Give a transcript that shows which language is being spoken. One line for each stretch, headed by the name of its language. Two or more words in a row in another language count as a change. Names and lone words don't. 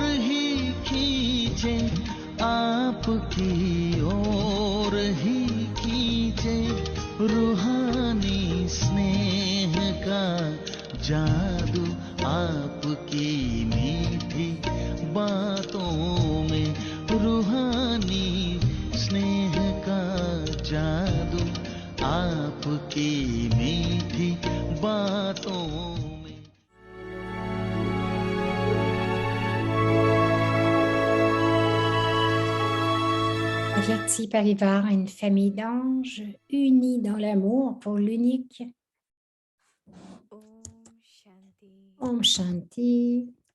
Hindi: ही खींचे, आपकी और ही खींचे, रूहानी स्नेह का जादू आपकी मीठी बातों में, रूहानी स्नेह का जादू आपकी मीठी बातों में.
French: Averti Parivar, une famille d'anges unis dans l'amour pour l'unique.
Hindi: Om Shanti.